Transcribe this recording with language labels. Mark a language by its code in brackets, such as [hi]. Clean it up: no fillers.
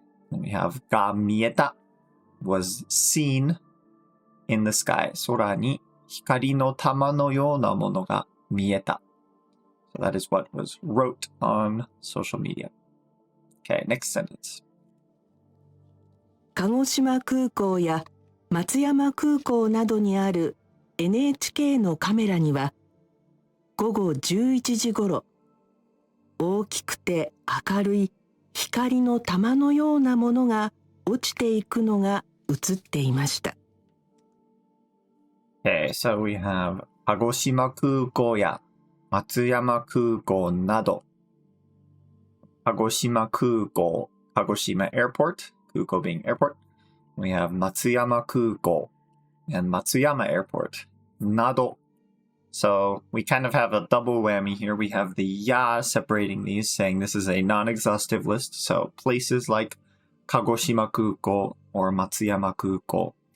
[en] then we have が見えた was seen in the sky 空に光の玉のようなものが見えた so that is what was wrote on social media okay next sentence [ja] 鹿児島空港や松山空港などにある NHK のカメラには午後11時ごろ大きくて明るい光の玉のようなものが落ちていくのが映っていました。 [en] Okay, so we have 鹿児島空港や松山空港など鹿児島空港、鹿児島 airport, 空港 being airport. We have 松山空港 and 松山 airport など So we kind of have a double whammy here. We have the ya separating these, saying this is a non-exhaustive list. So places like Kagoshima Kuko or Matsuyama Kuko.